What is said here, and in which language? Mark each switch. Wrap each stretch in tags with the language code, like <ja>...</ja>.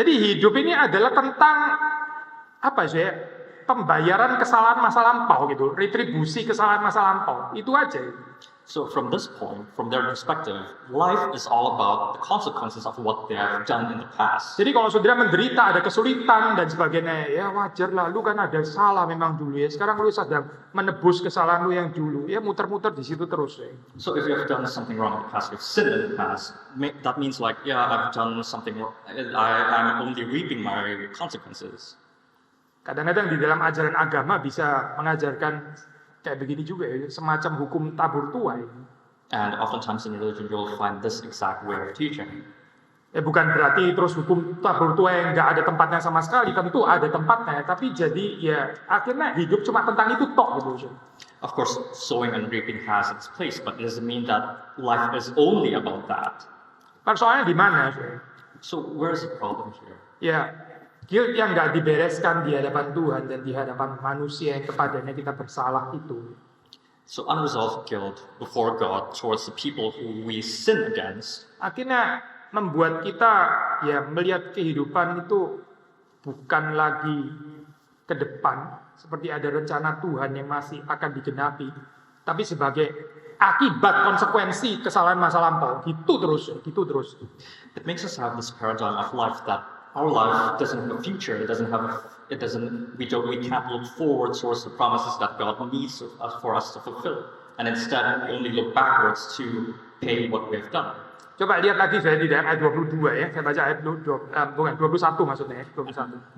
<id>Jadi hidup ini adalah tentang apa sih? Pembayaran kesalahan masa lampau gitu, retribusi kesalahan masa lampau. Itu aja.</id> <en>So from this point, from their perspective, life is all about the consequences of what they have done in the past.</en> <id>Jadi kalau saudara menderita, ada kesulitan dan sebagainya, ya wajar lah, lu kan ada salah memang dulu ya. Sekarang lu sedang menebus kesalahan lu yang dulu, ya muter-muter di situ terus ya.</id> <en>So if you have done something wrong in the past, you've sinned in the past, that means like, yeah, I've done something wrong. I'm only reaping my consequences.</en> <id>Kadang-kadang di dalam ajaran agama bisa mengajarkan kayak begini juga ya, semacam hukum tabur tuai.</id> <en>And oftentimes in religion you'll find this exact way of teaching.</en> <id>Bukan berarti terus hukum tabur tuai yang nggak ada tempatnya sama sekali, tentu ada tempatnya. Tapi jadi ya akhirnya hidup cuma tentang itu tok gitu.</id> <en>Of course, sowing and reaping has its place, but it doesn't mean that life is only about that.</en> <id>Persoalannya di mana sih?</id> <en>So where's the problem here?</en> <id>Ya, guilt yang nggak dibereskan di hadapan Tuhan dan di hadapan manusia yang kepadanya kita bersalah itu.</id> <en>So unresolved guilt before God towards the people who we sin against.</en> <id>Akhirnya membuat kita ya melihat kehidupan itu bukan lagi ke depan seperti ada rencana Tuhan yang masih akan digenapi, tapi sebagai akibat konsekuensi kesalahan masa lampau. Gitu terus.</id> <en>It makes us have this paradigm of life that our life doesn't have a future. We can't look forward towards the promises that God needs for us to fulfill. And instead, we only look backwards to pay what we have done.</en> <id>Coba lihat lagi saya di dalam ayat 22 ya. Saya baca ayat 21 maksudnya ya, 21.</id>